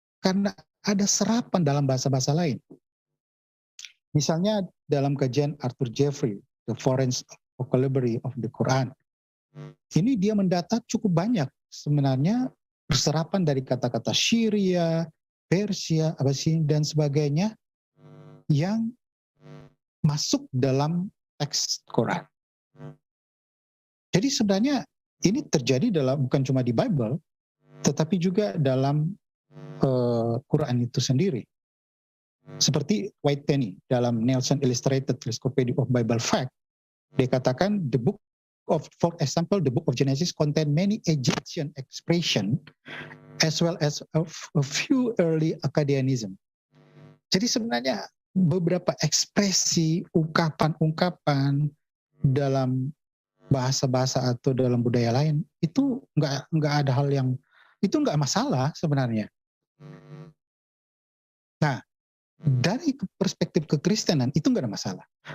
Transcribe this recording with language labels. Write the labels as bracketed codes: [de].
[id] Karena ada serapan dalam bahasa-bahasa lain. Misalnya dalam kajian Arthur Jeffrey, The Foreign Vocabulary of the Quran, ini dia mendata cukup banyak sebenarnya berserapan dari kata-kata Syria, Persia, Abasin, dan sebagainya yang masuk dalam teks Quran. Jadi sebenarnya ini terjadi bukan cuma di Bible, tetapi juga dalam Quran itu sendiri. Seperti White Penny dalam Nelson Illustrated Encyclopedia of Bible Fact, dia katakan [en] for example, the book of Genesis contain many Egyptian expression as well as a few early Akkadianism. [id] Jadi sebenarnya beberapa ekspresi, ungkapan-ungkapan dalam bahasa-bahasa atau dalam budaya lain itu nggak ada hal yang itu nggak masalah sebenarnya. Nah, dari perspektif kekristenan itu nggak ada masalah.